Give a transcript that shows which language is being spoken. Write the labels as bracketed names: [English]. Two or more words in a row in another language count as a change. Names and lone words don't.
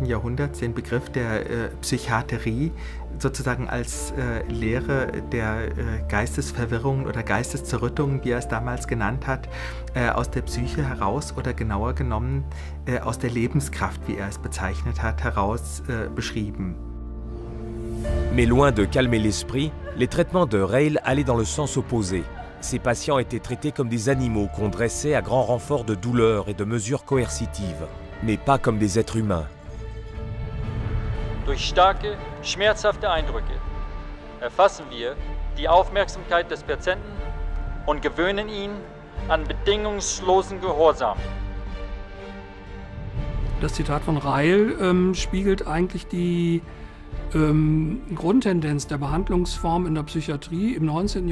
[German] Jahrhunderts den Begriff der Psychiatrie sozusagen als Lehre der Geistesverwirrung oder Geisteszerrüttung, wie er es damals genannt hat, aus der Psyche heraus oder genauer genommen aus der Lebenskraft, wie er es bezeichnet hat, heraus beschrieben. [French] Mais loin de calmer l'esprit, les traitements de Reil allaient dans le sens opposé. Ces patients étaient traités comme des animaux qu'on dressait à grand renfort de douleurs et de mesures coercitives, mais pas comme des êtres humains. [German] Durch starke, schmerzhafte Eindrücke erfassen wir die Aufmerksamkeit des Patienten und gewöhnen ihn an bedingungslosen Gehorsam. Das Zitat von Reil spiegelt eigentlich die Grundtendenz der Behandlungsform in der Psychiatrie im 19.